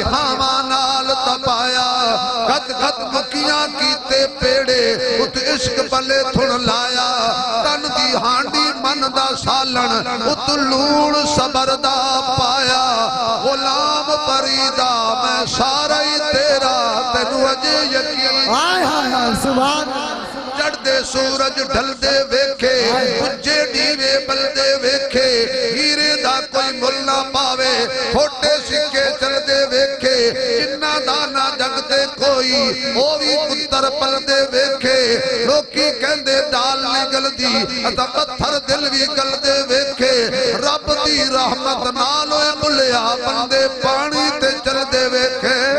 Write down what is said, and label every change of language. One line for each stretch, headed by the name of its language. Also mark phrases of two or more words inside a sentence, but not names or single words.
Punjabi: ہاواں نال تپایا کد کد مکیاں کیتے پیڑے ات عشق بلے تھن لایا تن دی ہانڈی من دا سالن ات لون صبر دا پایا غلام پریدا میں سارا ہی تیرا تینو اجے یقین سبحان چڑھ دے سورج ڈھل دے ویکھے پجے ڈیوے بل دے ویکھے ہیرے دا کوئی مل نہ پاوے کھوٹے سکے چل دے ویکھے جنہ دانا جگ دے کوئی وہ بھی کتا پتھر پلدے ویکھے لوکی کہندے ڈال نگل دی اتا پتھر دل بھی گل دے ویکھے رب دی رحمت نالوے بلیا بندے پانی تے چل دے ویکھے